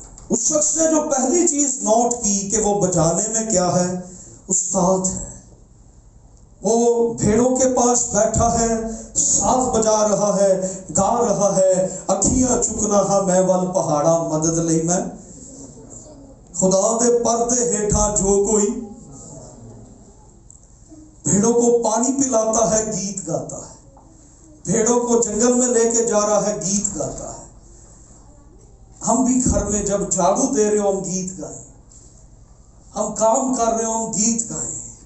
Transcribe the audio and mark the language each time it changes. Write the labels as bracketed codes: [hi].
[ur] اس شخص نے جو پہلی چیز نوٹ کی کہ وہ بجانے میں کیا ہے؟ استاد ہے. وہ بھیڑوں کے پاس بیٹھا ہے، ساز بجا رہا ہے، گا رہا ہے. [pa] اکھیاں چکنا ہاں میں ول پہاڑا مدد لئی میں خدا دے پردے ہیٹھا جو کوئی. [ur] بھیڑوں کو پانی پلاتا ہے، گیت گاتا ہے. بھیڑوں کو جنگل میں لے کے جا رہا ہے، گیت گاتا ہے. ہم بھی گھر میں جب جھاڑو دے رہے ہو ہم گیت گائیں، ہم کام کر رہے ہو ہم گیت گائیں.